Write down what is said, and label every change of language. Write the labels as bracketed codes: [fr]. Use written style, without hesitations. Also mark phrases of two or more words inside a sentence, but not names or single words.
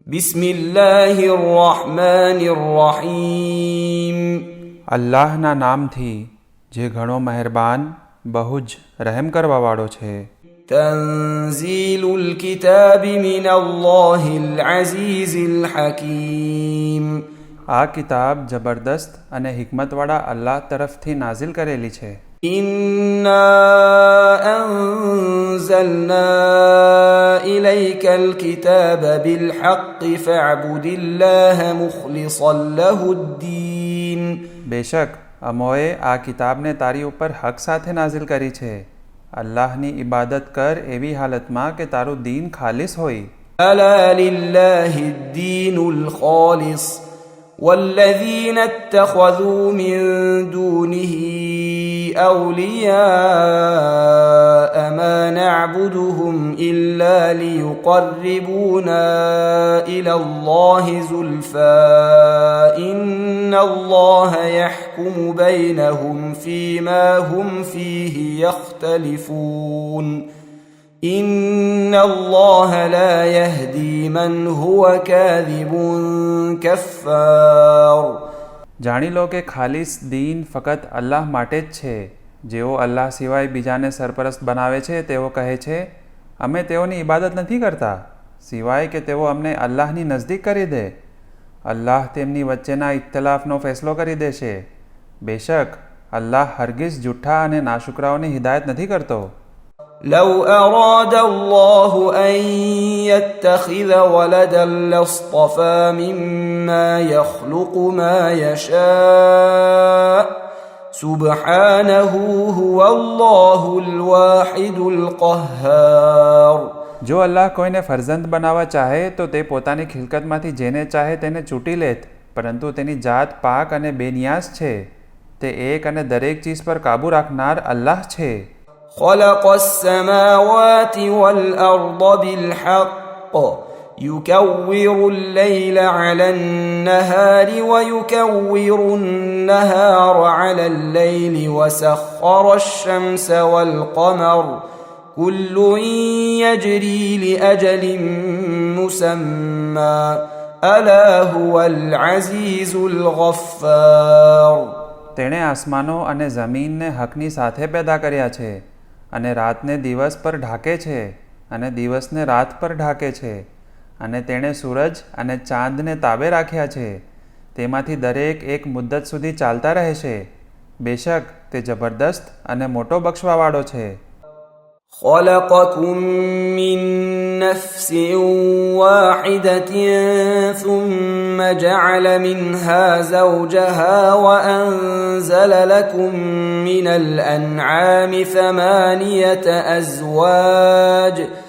[ar] بسم الله الرحمن الرحيم [gu] અલ્લાહના નામથી જે ઘણો મહેરબાન બહુ જ રહેમ કરવાવાળો છે. [ar] تنزيل الكتاب من الله العزيز الحكيم [gu] આ કિતાબ જબરદસ્ત અને હિકમતવાળા અલ્લાહ તરફથી નાઝિલ કરેલી છે. [ar] إنا أنزلنا إليك الكتاب بالحق فاعبد الله مخلصا له الدين [gu] બેશક અમોએ આ કિતાબને તારી ઉપર હક સાથે નાઝિલ કરી છે. અલ્લાહની ઇબાદત કર એવી હાલતમાં કે તારું દીન ખાલિસ હોય. [ar] ألا لله الدين الخالص والذين اتخذوا من دونه أولياء ما نعبدهم إلا ليقربونا إلى الله زلفى إن الله يحكم بينهم فيما هم فيه يختلفون إن الله لا يهدي من هو كاذب كفار [gu] જાણી લો કે ખાલિસ દીન ફક્ત અલ્લાહ માટે જ છે. જેઓ અલ્લાહ સિવાય બીજાને સરપરસ્ત બનાવે છે તેઓ કહે છે અમે તેઓની ઇબાદત નથી કરતા સિવાય કે તેઓ અમને અલ્લાહની નજદીક કરી દે. અલ્લાહ તેમની વચ્ચેના ઇખ્તલાફનો ફેસલો કરી દેશે. બેશક અલ્લાહ હરગિઝ જુઠ્ઠા અને નાશુકરાઓની હિદાયત નથી કરતો. [ar] لو أراد الله أن يتخذ ولدا لاصطفى مما يخلق ما يشاء سبحانه هو الله الواحد القهار [gu] જો અલ્લાહ કોઈને ફરજંદ બનાવવા ચાહે તો તે પોતાની ખિલકતમાંથી જેને ચાહે તેને ચૂંટી લેત, પરંતુ તેની જાત પાક અને બેનિયાઝ છે. તે એક અને દરેક ચીજ પર કાબૂ રાખનાર અલ્લાહ છે. [ar] خلق السماوات والأرض بالحق يكور الليل على النهار ويكور النهار على الليل وسخر الشمس والقمر كل يجري لأجل مسمى ألا هو العزيز الغفار [gu] તેણે આસમાનો અને જમીનને હકની સાથે પેદા કર્યા છે અને રાતને દિવસ પર ઢાંકે છે અને દિવસને રાત પર ઢાંકે છે, અને તેણે સૂરજ અને ચાંદને તાબે રાખ્યા છે. તેમાંથી દરેક એક મુદ્દત સુધી ચાલતા રહેશે. બેશક તે જબરદસ્ત અને મોટો બક્ષવાવાળો છે. [ar] خلقكم من نفس واحدة ثم جعل منها زوجها وأنزل لكم من الأنعام 8 أزواج